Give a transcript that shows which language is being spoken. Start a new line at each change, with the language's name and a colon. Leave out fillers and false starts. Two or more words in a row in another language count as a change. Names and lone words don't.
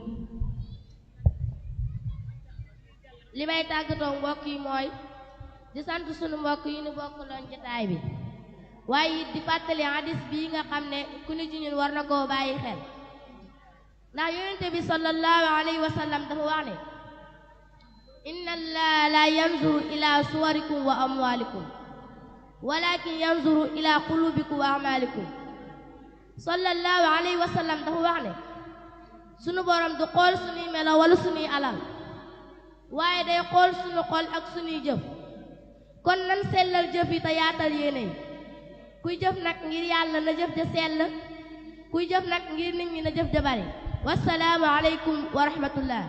Wolof: li may tàggatoo mbokk yi mooy di sant sunu mbokk yi nu bokk loon jotaay bi waaye it di fàttali hadis bii nga xam ne ku ni ci ñun war na koo bàyyi xel ndax yonente bi
Arabic: صلى الله عليه وسلم
Wolof: dafa wax ne
Arabic: إن الله لا ينظر إلى صوركم وأموالكم ولكن ينظر إلى قلوبكم وأعمالكم صلى الله عليه وسلم
Wolof: dafa wax ne sunu borom du xool sunuy melo wala sunuy alal waaye day xool sunu xol ak sunuy jëf kon nan sellal jëf yi te yaatal yéene kuy jëf nag ngir yàlla na jëf ja sell kuy jëf nag ngir nit ñi na jëf ja bari
Arabic: والسلام عليكم ورحمة الله.